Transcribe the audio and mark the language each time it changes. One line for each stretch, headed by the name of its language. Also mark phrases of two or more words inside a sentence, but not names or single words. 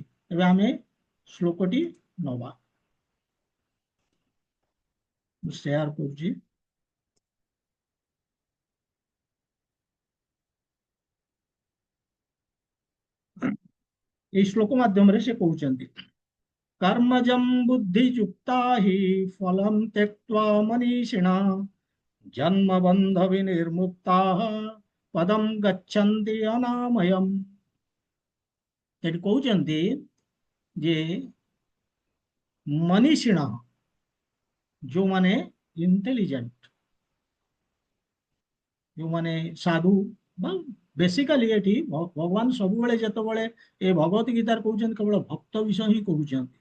Odia: ଏବେ ଆମେ ଶ୍ଲୋକଟି ନବା, ମୁଁ ସେୟାର କରୁଛି। ଏଇ ଶ୍ଲୋକ ମାଧ୍ୟମରେ ସେ କହୁଛନ୍ତି
Sanskrit: कर्मजं बुद्धियुक्ता हि फलं त्यक्त्वा मनीषिणा जन्मबन्ध विनिर्मुक्ताः पदं गच्छन्ति अनामयम्।
Odia: ଏଠି କହୁଛନ୍ତି ଯେ ମନୀଷିଣ, ଯୋଉମାନେ ଇଣ୍ଟେଲିଜେଣ୍ଟ, ଯୋଉମାନେ ସାଧୁ, ବା ବେସିକାଲି ଏଠି ଭଗବାନ ସବୁବେଳେ ଯେତେବେଳେ ଏ ଭଗବତ ଗୀତାରେ କହୁଛନ୍ତି କେବଳ ଭକ୍ତ ବିଷୟ ହିଁ କହୁଛନ୍ତି।